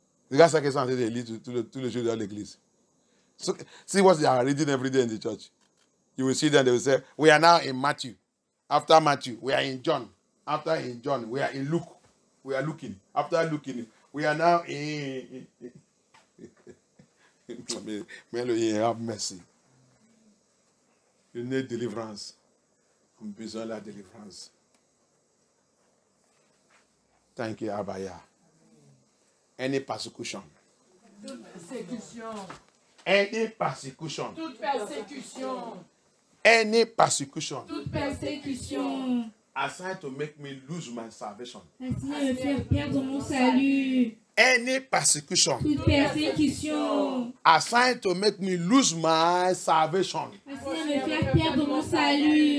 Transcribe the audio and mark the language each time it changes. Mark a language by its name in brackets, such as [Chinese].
[French] Regarde ce qu'ils sont en train de lire tous les jours dans l'église. [English] So, see what they are reading every day in the church. You will see them, they will say, we are now in Matthew. After Matthew, we are in John. After in John, we are in Luke. We are looking. After looking, we are now in... May have mercy. You need deliverance. [French] On a besoin de la délivrance. [English] Thank you, Abaya. Any persecution. [French] Toute persécution. [English] Any persecution. [French] Toute persécution. [English] Any persecution. [French] Toute persécution. [English] Assigned to make me lose my salvation. [French] Assigné à me faire perdre mon salut. [English] Any persecution. [French] Toute persécution. [English] Assigned to make me lose my salvation. [French] Assigné à me faire perdre mon salut.